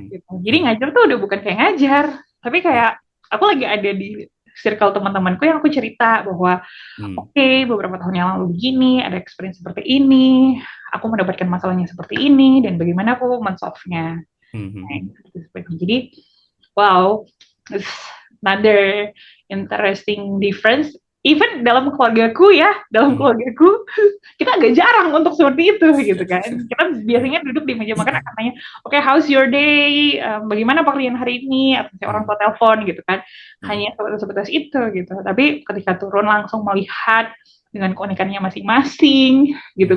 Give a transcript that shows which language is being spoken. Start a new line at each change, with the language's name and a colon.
Indonesian: Hmm. gitu, jadi Hmm. ngajar tuh udah bukan kayak ngajar, tapi Ya. kayak aku lagi ada di circle teman-temanku yang aku cerita bahwa Hmm. oke, okay, beberapa tahun yang lalu begini, ada experience seperti ini, aku mendapatkan masalahnya seperti ini, dan bagaimana aku men-solve-nya. Hmm. Hmm. Nah, Hmm.
English: jadi, wow, it's another interesting difference.
Indonesian: Even dalam keluargaku ya, dalam Hmm. keluargaku, kita agak jarang untuk seperti itu gitu kan. Kita Ya. biasanya duduk di meja makan akan tanya, oke,
English: okay, how's your day?
Indonesian: Bagaimana pekerjaan hari ini? Atau orang Hmm. tua telepon gitu kan. Hmm. Hanya sebatas itu gitu. Tapi ketika turun langsung melihat dengan keunikannya masing-masing gitu